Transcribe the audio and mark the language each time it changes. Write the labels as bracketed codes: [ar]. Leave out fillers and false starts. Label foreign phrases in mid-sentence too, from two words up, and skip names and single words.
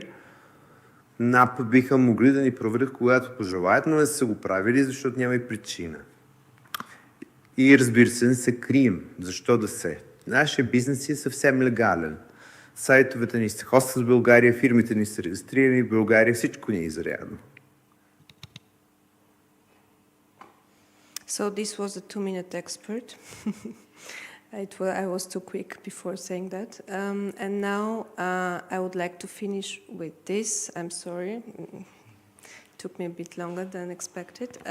[bg] НАП биха могли да ни проверят, когато пожелаят, но не са го правили, защото няма и причина. И разбира се, не се крием. Защо да се? Нашия бизнес е съвсем легален. Сайтовете ни се хостват в България, фирмите ни са регистрирани в България, всичко ни е изрядно. [en] So this was a 2-minute expert. I was too quick before saying that. And now I would like to finish with this. I'm sorry. Took me a bit longer than expected.